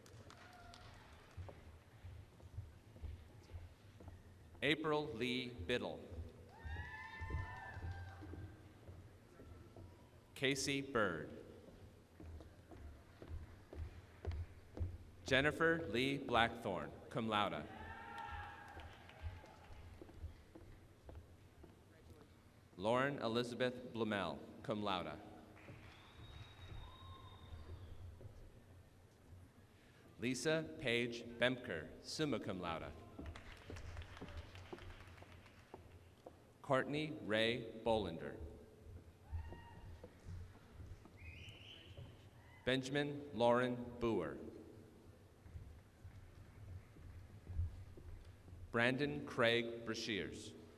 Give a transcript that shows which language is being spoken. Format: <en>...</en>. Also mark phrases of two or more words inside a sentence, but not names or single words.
<en>April Lee Biddle. Casey Bird. Jennifer Lee Blackthorne,</en> <la>cum laude.</la> <en>Lauren Elizabeth Blumel,</en> <la>cum laude.</la> <en>Lisa Paige Bemker,</en> <la>summa cum laude.</la> <en>Courtney Ray Bolander. Benjamin Lauren Boer. Brandon Craig Brashears.</en>